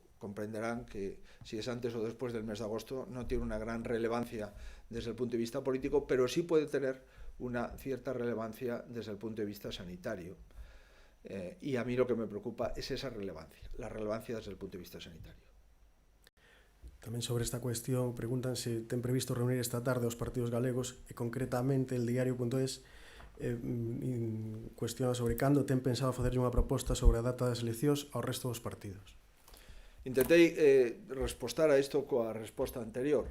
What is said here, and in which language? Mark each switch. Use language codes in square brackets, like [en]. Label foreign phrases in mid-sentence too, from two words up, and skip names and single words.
[es] Comprenderán que si es antes o después del mes de agosto no tiene una gran relevancia desde el punto de vista político, pero sí puede tener una cierta relevancia desde el punto de vista sanitario. Y a mí lo que me preocupa es esa relevancia, la relevancia desde el punto de vista sanitario. [gl] Tamén sobre esta cuestión preguntan se ten previsto reunir esta tarde os partidos galegos, e concretamente el diario.es cuestiona sobre cando ten pensado facerlle unha proposta sobre a data das eleccións ao resto dos partidos. Intentei respostar a isto coa resposta anterior.